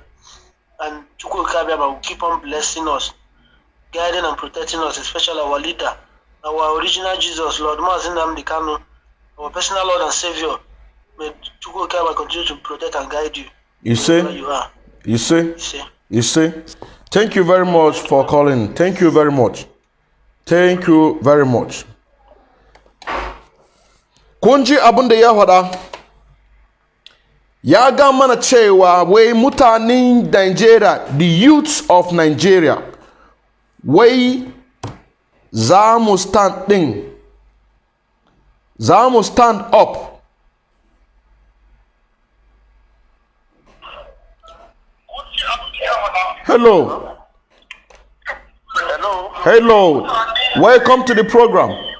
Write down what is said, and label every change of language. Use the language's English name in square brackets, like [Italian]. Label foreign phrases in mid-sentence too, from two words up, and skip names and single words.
[English] And Chukwu Kabiaba will keep on blessing us, guiding and protecting us, especially our leader, our original Jesus, Lord Mazin Nnamdi Kanu, our personal Lord and Savior. May Chukwu Kabiaba continue to protect and guide you. You see? You see? Thank you very much for calling. Thank you very much. Thank you very much. [Hausa] Kunji abunda ya hada. Ya ga mana cewa wai mutanen Nigeria, [English] the youths of Nigeria, [Hausa] wai za mu [English] stand up. Hello. Hello. Welcome to the program.